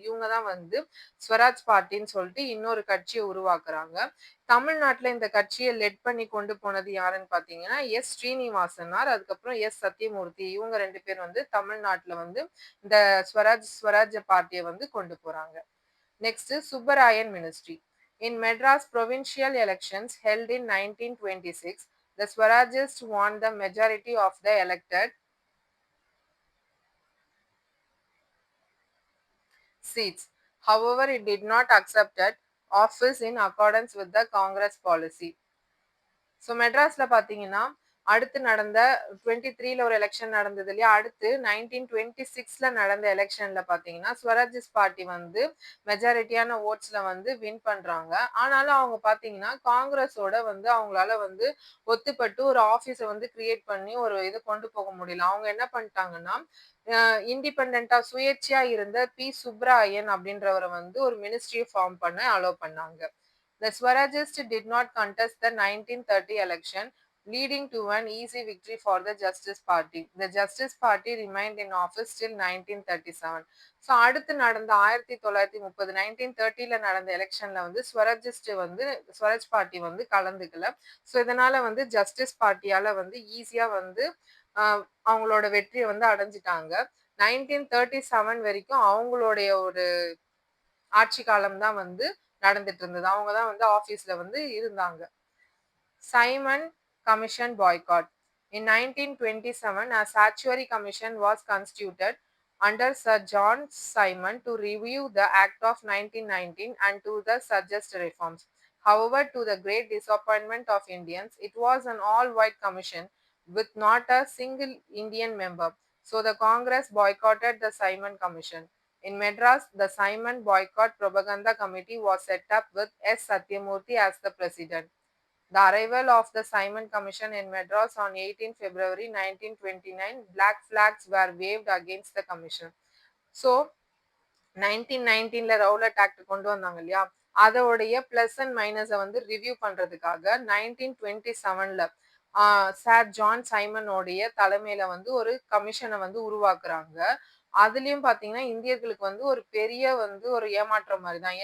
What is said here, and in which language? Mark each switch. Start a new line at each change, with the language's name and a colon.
Tamil: இவங்க தான் வந்து ஸ்வராஜ் பார்ட்டின்னு சொல்லிட்டு இன்னொரு கட்சிய உருவாக்குறாங்க. தமிழ்நாட்டுல இந்த கட்சிய லெட் பண்ணி கொண்டு போனது யாருன்னு பார்த்தீங்கன்னா, எஸ். ஸ்ரீனிவாசனார், அதுக்கப்புறம் எஸ். சத்யமூர்த்தி. இவங்க 2 பேர் வந்து தமிழ்நாட்டுல வந்து இந்த ஸ்வராஜ் பார்ட்டிய வந்து கொண்டு போறாங்க.
English: Next is Subbarayan Ministry. In Madras provincial elections held in 1926, the Swarajists won the majority of the elected seats. However, it did not accept office in accordance with the Congress policy.
Tamil: So மெட்ராஸ்ல பாத்தீங்கன்னா, அடுத்து நடந்த 23ல ஒரு election நடந்தது இல்லையா? அடுத்து 1926ல நடந்த எலக்ஷன்ல பாத்தீங்கன்னா, ஸ்வராஜிஸ்ட் பார்ட்டி வந்து மெஜாரிட்டியான வோட்ஸ்ல வந்து வின் பண்றாங்க. ஆனாலும் அவங்க பாத்தீங்கன்னா, காங்கிரஸோட வந்து அவங்களால வந்து ஒத்துப்பட்டு ஒரு ஆபீஸ வந்து கிரியேட் பண்ணி ஒரு இத கொண்டு போக முடியல. அவங்க என்ன பண்ணிட்டாங்கன்னா, இண்டிபெண்டன்ட்டா சுயேட்சையா இருந்த பி. சுப்பராயன் அப்படின்றவர வந்து ஒரு மினிஸ்ட்ரிய ஃபார்ம் பண்ண அலோ பண்ணாங்க.
English: The Swarajists did not contest the 1930 election, leading to an easy victory for the Justice Party. The Justice Party remained in office till 1937.
Tamil: So அடுத்து நடந்த 1930 1930ல நடந்த எலெக்ஷன்ல வந்து ஸ்வராஜ் பார்ட்டி வந்து கலந்துக்கல. ஸோ இதனால வந்து ஜஸ்டிஸ் பார்ட்டியால வந்து ஈஸியா வந்து அவங்களோட வெற்றியை வந்து அடைஞ்சிட்டாங்க. 1937 வரைக்கும் அவங்களுடைய ஒரு ஆட்சி காலம் தான் வந்து நடந்துட்டு இருந்தது. அவங்க தான் வந்து ஆபீஸ்ல வந்து இருந்தாங்க.
English: Simon Commission boycott. In 1927, a statutory commission was constituted under Sir John Simon to review the Act of 1919 and to the suggest reforms. However, to the great disappointment of Indians, it was an all-white commission with not a single Indian member. So the Congress boycotted the Simon Commission. In Madras, the Simon Boycott Propaganda Committee was set up with S. Satyamurthy as the president. The arrival of the Simon Commission in Madras on 18 February 1929, black flags were waved against the commission.
Tamil: So, 1919ல Rowlatt act கொண்டு வந்தாங்க இல்லையா? அதோடைய plus and மைனஸை வந்து review பண்றதுக்காக 1927ல sir John சைமனோடைய தலைமையில வந்து ஒரு கமிஷனை வந்து உருவாக்குறாங்க. அதுலயும் பாத்தீங்கன்னா இந்தியர்களுக்கு வந்து ஒரு பெரிய வந்து ஒரு ஏமாற்றம் மாதிரிதான்.